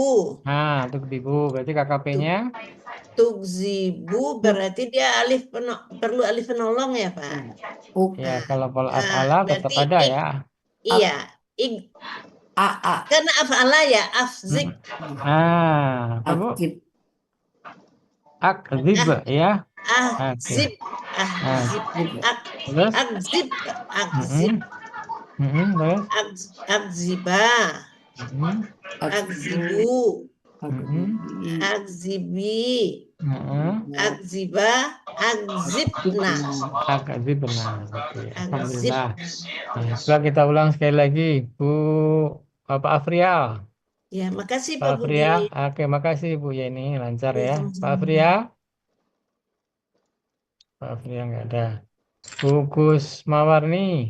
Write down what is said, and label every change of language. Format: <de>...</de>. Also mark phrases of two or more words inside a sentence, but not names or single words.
<id>Tukzibu. Berarti KKP-nya? Tukzibu berarti dia perlu alif penolong ya, Pak? Ya, kalau pola af'ala tetap ada ya. Iya. Karena af'ala ya, afzib. Apa, Bu? Akzib ya. Akzib.</id> <ar>Akziba. Akzibu.</ar> <id>Akzibi. Heeh.</id> <ar>Akziba. Akzibna.</ar> <id>Akadzibna. Oke, alhamdulillah. Akzibna. Nah, coba kita ulang sekali lagi, Bu Pak Afrial. Ya, makasih Pak Pak Budi. Afria, oke, makasih Bu Yeni, lancar Ya, ya. sama-sama. Pak Afria, Pak Afria nggak ada. Bu Gus Mawarni,</id>